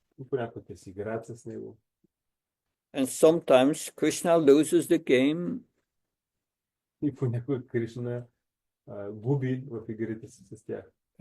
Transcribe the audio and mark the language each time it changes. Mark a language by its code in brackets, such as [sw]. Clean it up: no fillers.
[bg] Понякога те си играят с него. [en] And sometimes Krishna loses the game. [bg] И понякога Кришна губи в игрите си с тях.